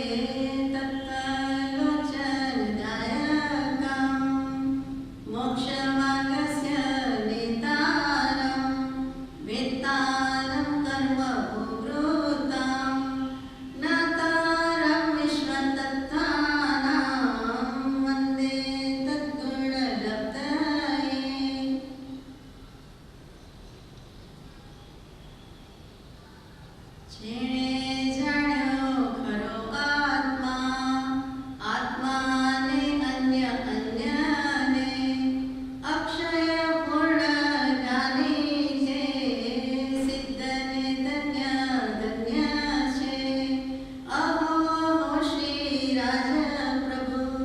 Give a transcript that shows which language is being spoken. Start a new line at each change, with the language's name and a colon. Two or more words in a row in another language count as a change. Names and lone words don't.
Sanskrit: तप्तलोचनदायकं मोक्षमार्गस्य नेतारं वेत्तारं कर्मभूभृतां नातारं विश्वतत्त्वानां वन्दे तद्गुणलब्धये।
Gujarati: જેણે જાણ્યો ખરો આત્મા, આત્માને અન્ય અન્યને અક્ષય પૂર્ણ જ્ઞાની છે, સિદ્ધને ધન્ય ધન્ય છે, અહો શ્રી રાજ પ્રભુ।